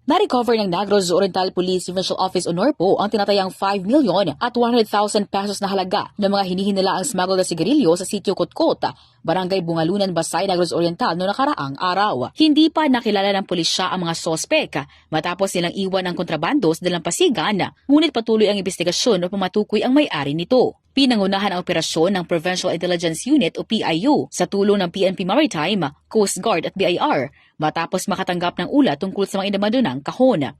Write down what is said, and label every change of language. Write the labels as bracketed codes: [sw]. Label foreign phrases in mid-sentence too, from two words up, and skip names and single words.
[tl] Na-recover ng Negros Oriental Police Provincial Office o NORPO ang tinatayang 5 milyon at 100,000 pesos na halaga ng mga hinihinalaang smuggled na sigarilyo sa sitio Kotkot, Barangay Bungalunan, Basay, Negros Oriental noong nakaraang araw. Hindi pa nakilala ng pulisya ang mga sospek matapos nilang iwan ang kontrabando sa dalampasigan, ngunit patuloy ang investigasyon upang matukoy ang may-ari nito. Pinangunahan ang operasyon ng Provincial Intelligence Unit o PIU sa tulong ng PNP Maritime, Coast Guard at BIR matapos makatanggap ng ulat tungkol sa mga inamando ng kahon.